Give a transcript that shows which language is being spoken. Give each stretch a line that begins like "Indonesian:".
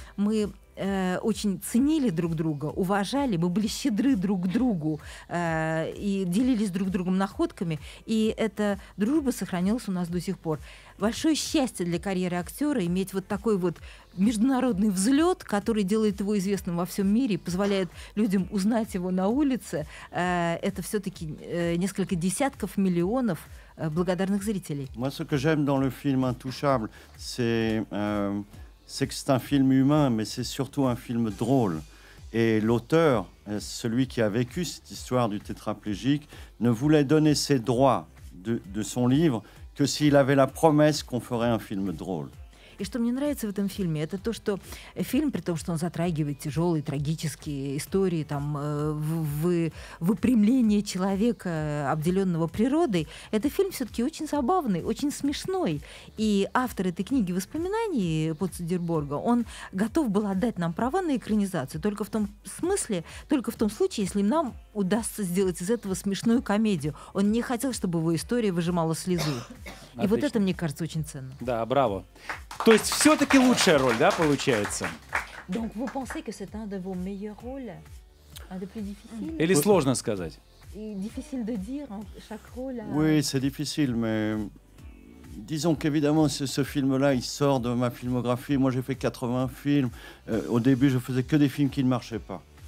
Russian: Мы очень ценили друг друга, уважали, мы были щедры друг к другу и делились друг другом находками, и эта дружба сохранилась у нас до сих пор. Большое счастье для карьеры актера иметь вот такой вот международный взлет, который делает его известным во всем мире, позволяет людям узнать его на улице. Это все-таки несколько десятков миллионов благодарных зрителей.
French: Moi, ce que j'aime dans le film Intouchable, c'est que c'est un film humain, mais c'est surtout un film drôle. Et l'auteur, celui qui a vécu cette histoire du tétraplégique, ne voulait donner ses droits de son livre que s'il avait la promesse qu'on ferait un film drôle.
Russian: И что мне нравится в этом фильме, это то, что фильм, при том, что он затрагивает тяжелые, трагические истории, там, выпрямление человека, обделенного природой, это фильм все-таки очень забавный, очень смешной. И автор этой книги воспоминаний Пол Цедерборга, он готов был отдать нам права на экранизацию только в том смысле, только в том случае, если нам удастся сделать из этого смешную комедию. Он не хотел, чтобы его история выжимала слезу. И вот это, мне кажется, очень ценно. Да, браво. То есть все-таки лучшая роль, да, получается?
French: Donc vous pensez que c'est un de vos meilleurs rôles, un des plus difficiles?
Russian: Или сложно сказать?
French: Et difficile de dire chaque rôle. Oui, c'est difficile, mais disons qu'évidemment, ce film-là, il sort de ma filmographie. Moi, j'ai fait 80 films. Au début, je faisais que des films qui ne marchaient pas.